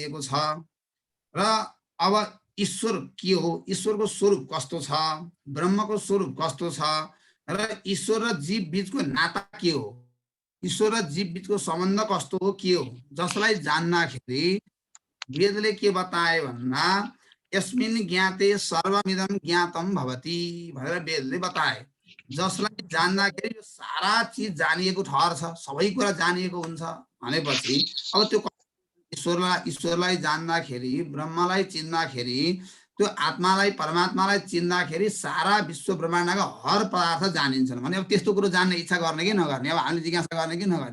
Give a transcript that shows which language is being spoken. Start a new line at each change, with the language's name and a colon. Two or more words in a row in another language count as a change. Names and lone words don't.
Nepali: बाँधिएको छ, र अब ईश्वर के हो, ईश्वरको स्वरूप कस्तो छ, ब्रह्मको स्वरूप कस्तो छ र ईश्वर र जीव बीचको नाता के हो, ईश्वर र जीव बीचको सम्बन्ध कस्तो हो, के हो, जसलाई जान्दाखेरि वेदले के बताए भन्दा
Sanskrit: यस्मिन् ज्ञाते सर्वमिदं ज्ञातम भवति
Nepali: भनेर वेदले बताए। जसलाई जान्दाखेरि यो सारा चिज जानिएको ठहर छ, सबै कुरा जानिएको हुन्छ भनेपछि अब त्यो ईश्वरलाई जान्दाखेरि, ब्रह्मलाई चिन्दाखेरि, त्यो आत्मालाई परमात्मालाई चिन्दाखेरि सारा विश्व ब्रह्माण्डका हर पदार्थ जानिन्छन् भने अब त्यस्तो कुरो जान्ने इच्छा गर्ने कि नगर्ने, अब हामीले जिज्ञासा गर्ने कि नगर्ने।